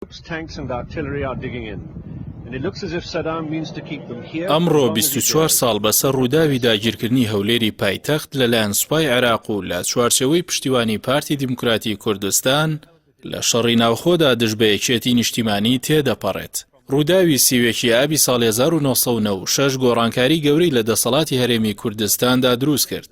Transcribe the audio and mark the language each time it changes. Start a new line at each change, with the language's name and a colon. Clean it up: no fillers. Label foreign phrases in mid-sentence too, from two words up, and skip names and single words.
English: tanks and artillery are digging in. And it looks as if Saddam means to keep them here.
Central Kurdish: ئەمڕۆ 24 ساڵ بەسەر ڕووداوی داگیرکردنی هەولێری پایتەخت لەلایەن سوپای عێراق و لە چوارچێوەی پشتیوانی پارتی دیموکراتی کوردستان لە شەڕی ناوخۆدا دژبەیەکێتی نیشتیمانی تێدەپەڕێت. ڕووداوی سیوێکی ئابی ساڵی 1996 گۆڕانکاری گەورەی لە دەسەڵاتی هەرێمی کوردستاندا دروست کرد.